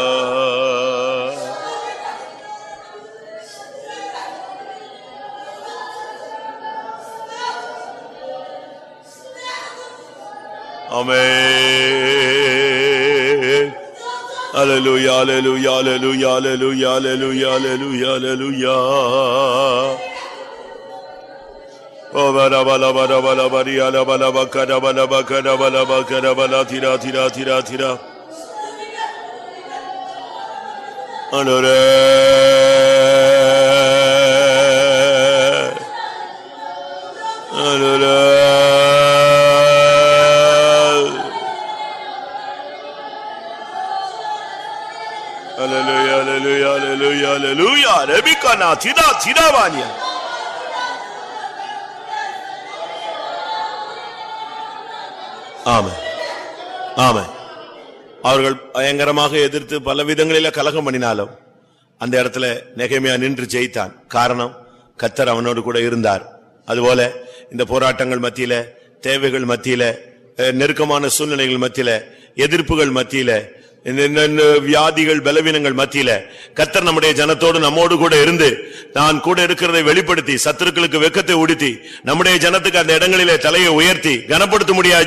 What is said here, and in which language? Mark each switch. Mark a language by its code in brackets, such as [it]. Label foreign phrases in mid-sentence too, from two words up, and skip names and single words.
[ta] Amen. Hallelujah, hallelujah, hallelujah, hallelujah, hallelujah, hallelujah, hallelujah. Oh, bala bala bala bala bala bala bakara bala bakara bala bakara bala tira tira tira tira. Anore. Anore. Hallelujah, hallelujah, hallelujah, hallelujah. Rebecca na tira tira vania. Amen. Amen. அவர்கள் பயங்கரமாக எதிர்த்து பல விதங்களில கலகம் பண்ணினாலும் அந்த இடத்துல நெகேமியா நின்று ஜெயித்தான். காரணம், கர்த்தர் அவனோடு கூட இருந்தார். அதுபோல இந்த போராட்டங்கள் மத்தியில, தேவைகள் மத்தியில, நெருக்கமான சூழ்நிலைகள் மத்தியில, எதிர்ப்புகள் மத்தியில, வியாதிகள் பலவீனங்கள் மத்தியில கர்த்தர் நம்முடைய ஜனத்தோடு நம்மோடு கூட இருந்து நான் கூட இருக்கிறதை வெளிப்படுத்தி சத்துருக்களுக்கு வெக்கத்தை உடுத்தி நம்முடைய ஜனத்துக்கு அந்த இடங்களிலே தலையை உயர்த்தி கனப்படுத்த முடியாது.